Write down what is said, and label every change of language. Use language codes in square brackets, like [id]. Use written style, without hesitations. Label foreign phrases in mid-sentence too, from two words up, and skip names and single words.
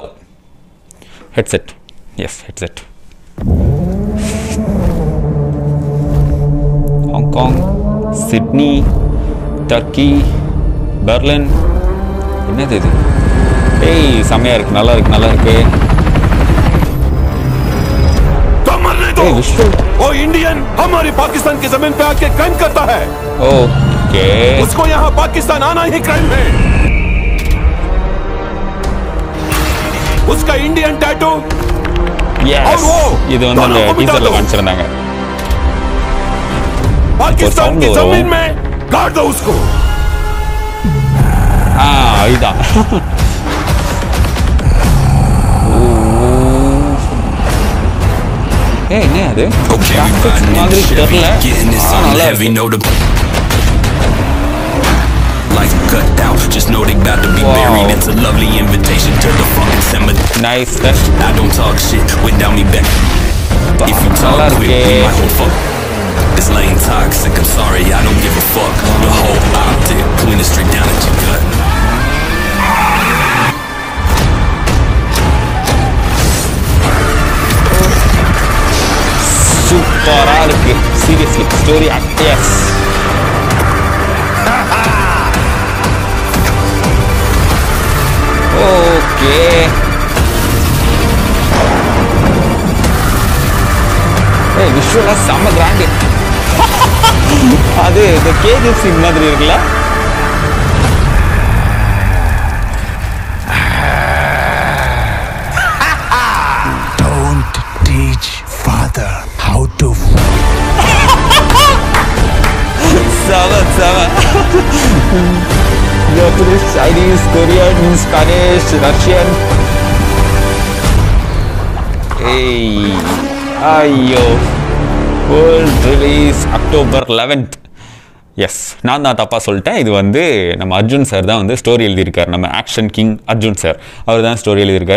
[en] Headset. Yes, headset. Hong Kong, Sydney, Turkey, Berlin. [ta] என்னது இது? ஏய், செம்மையா இருக்கு, நல்லா இருக்கு. [hi] वो इंडियन हमारी पाकिस्तान की जमीन पे आके क्राइम करता है। ओके, उसको यहाँ पाकिस्तान आना ही क्राइम है। उसका [en] Indian tattoo [hi] यस, [ta] இது வந்து அந்த டீசர்ல காமிச்சிருந்தாங்க. [hi] पाकिस्तान की जमीन में गाड़ दो उसको। [ta] இதா என்ன அது? மாதிரி தெரியல. நல்லா இருக்கு. [en] Just know they about to be buried. It's a lovely invitation to the fucking cemetery. Nice. I don't talk shit without me back. If you talk quick, we might hold fuck. This lane toxic, I'm sorry, I don't give a fuck. The whole optic, point it straight down at your gut. [ta] சூப்பரா இருக்கு சீரியஸ்லி. [en] story yes. [ta] ஓகே, விஷுவலா செம்ம கிராண்ட். அது இந்த கேஜிஎஃப் சீன் மாதிரி இருக்குல்ல. [en] Don't teach father how to. Seven. Japanese, Chinese, Korean, Spanish, Russian. [ta] Hey, ஐயோ, [en] world release October 11th. [ta] எஸ், நான் தான் தப்பாக சொல்லிட்டேன். இது வந்து நம்ம அர்ஜுன் சார் தான் வந்து ஸ்டோரி எழுதியிருக்காரு, நம்ம ஆக்ஷன் கிங் அர்ஜுன் சார். அவர் தான் ஸ்டோரி எழுதியிருக்காரு.